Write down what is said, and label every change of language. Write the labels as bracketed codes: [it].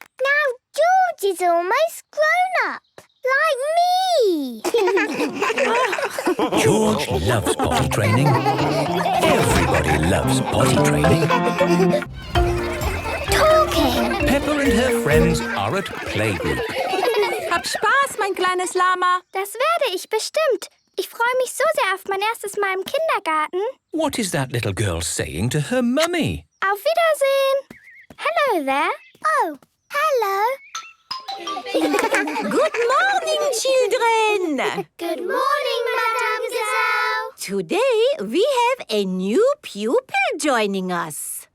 [en] Now George is almost grown up, like me. George loves potty training. Everybody loves potty training. Talking. Peppa and her friends are at playgroup. [de] Hab Spaß, mein kleines Lama. Das werde ich bestimmt. Ich freue mich so sehr auf mein erstes Mal im Kindergarten. [en] What is that little girl saying to her mummy? [de] Auf Wiedersehen. [en] Hello there. Oh, hello. Good morning, children. Good morning, Madame Gazelle. Today we have a new pupil joining us.